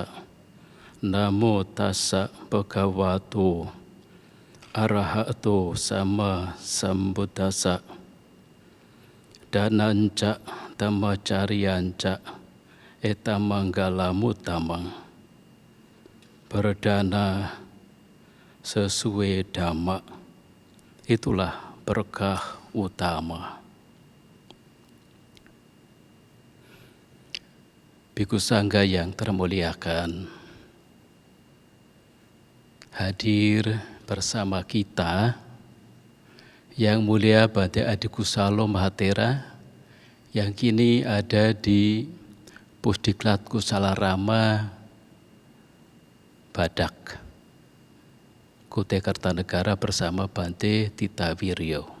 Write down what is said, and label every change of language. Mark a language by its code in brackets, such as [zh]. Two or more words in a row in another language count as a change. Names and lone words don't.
[pi] Namo tassa bhagavato arahato sama sambuddhassa. Dananca dhammacariyanca etamanggalamuttamang. [id] Berdana sesuai dhamma, itulah berkah utama. Bhikkhu Sangha yang termuliakan, hadir bersama kita Yang Mulia Bhante Adikusalo Mahathera yang kini ada di Pusdiklat Kusalarama Badak, Kutai Kartanegara bersama Bhante Titawiryo.